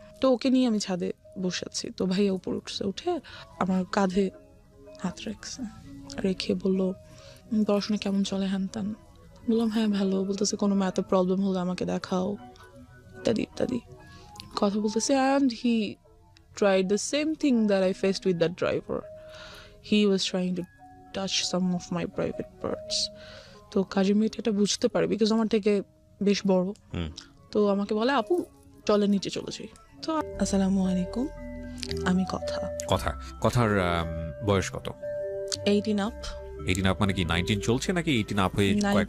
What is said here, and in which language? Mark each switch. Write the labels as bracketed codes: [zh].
[bn] তো ওকে নিয়ে আমি ছাদে বসে আছি। তো ভাইয়া উপরে উঠছে, উঠে আমার কাঁধে হাত রেখে বললো পড়াশোনা কেমন চলে, হ্যান ত্যান। বললাম হ্যাঁ ভালো। বলতেছে কোনো ম্যাথে প্রবলেম হলে আমাকে দেখাও, ইত্যাদি ইত্যাদি কথা বলতেছে। [en] And he tried the same thing that I faced with that driver. He was trying to touch some of my private parts. [bn] তো কাজের মেয়েটা এটা বুঝতে পারে, বিকজ আমার থেকে বেশ বড়। তো আমাকে বলে আপু চলে নিচে চলে যাই। তো আসসালামু আলাইকুম, আমি কথার বয়স কত? [en] 18 up. [bn] 18 আপ মানে কি 19 চলছে নাকি 18 আপ হয়ে কয়েক